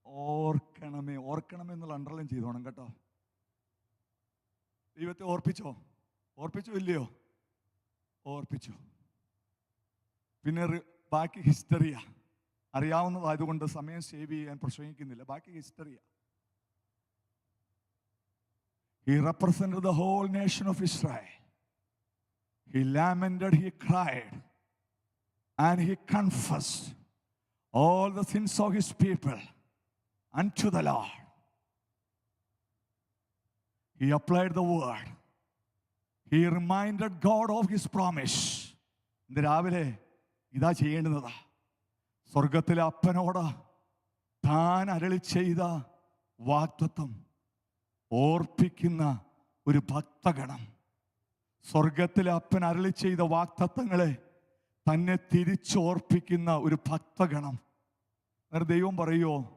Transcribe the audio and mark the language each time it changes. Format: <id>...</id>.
<ml>ഓർക്കണമേ എന്നുള്ള അണ്ടർലൈൻ ചെയ്തോണം കേട്ടോ. ദൈവത്തെ ഓർപ്പിച്ചോ ഇല്ലയോ? ഓർപ്പിച്ചു. പിന്നെ ബാക്കി ഹിസ്റ്ററിയാ. അറിയാവുന്നതായതുകൊണ്ട് സമയം സേവ് ചെയ്യാൻ പ്രസംഗിക്കുന്നില്ല. ബാക്കി ഹിസ്റ്ററിയാ.</ml> <en>He represented the whole nation of Israel. He lamented, he cried, and he confessed all the sins of his people unto the Lord. He applied the word. He reminded God of his promise.</en> <ml>ഇന്ന് രാവിലെ ഇതാ ചെയ്യേണ്ടുന്നതാ. സ്വർഗത്തിലെ അപ്പനോട് താൻ അരുളി ചെയ്ത വാഗ്ദത്തം ഓർപ്പിക്കുന്ന ഒരു ഭക്തഗണം. സ്വർഗത്തിലെ അപ്പൻ അരുളി ചെയ്ത വാഗ്ദത്തങ്ങളെ തന്നെ തിരിച്ചോർപ്പിക്കുന്ന ഒരു ഭക്തഗണം. ദൈവം പറയുമോ?</ml>